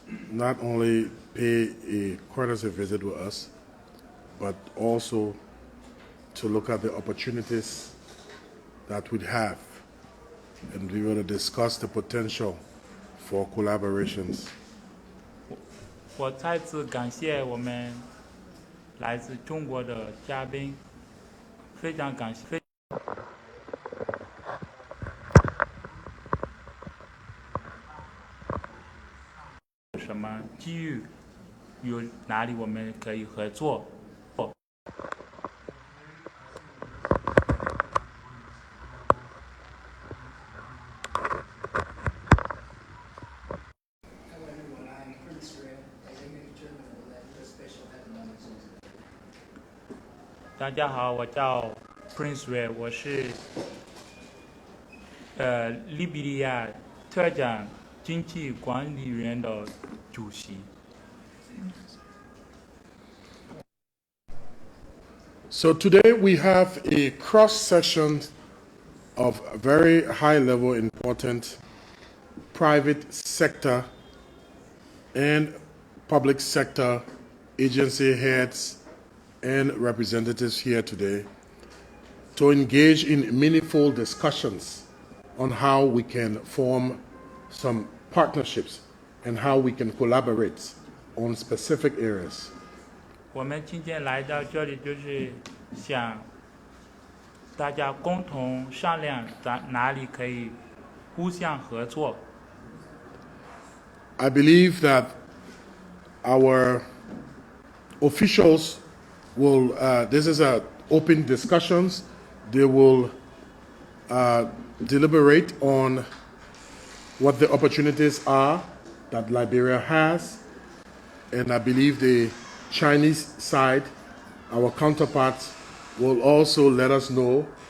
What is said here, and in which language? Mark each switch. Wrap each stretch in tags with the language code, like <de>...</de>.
<en>not only pay a courtesy visit with us, but also to look at the opportunities that we'd have, and we want to discuss the potential for collaborations.</en> <zh>我再次感谢我们来自中国的嘉宾，非常感谢。什么机遇，有哪里我们可以合作？大家好，我叫 Prince Ray， 我是利比里亚特展经济管理员的主席。</zh> <en>So today we have a cross section of very high level important private sector and public sector agency heads and representatives here today to engage in meaningful discussions on how we can form some partnerships and how we can collaborate on specific areas.</en> <zh>我们今天来到这里，就是想大家共同商量在哪里可以互相合作。</zh> <en>I believe that our officials will, this is open discussions, they will deliberate on what the opportunities are that Liberia has, and I believe the Chinese side, our counterparts, will also let us know</en>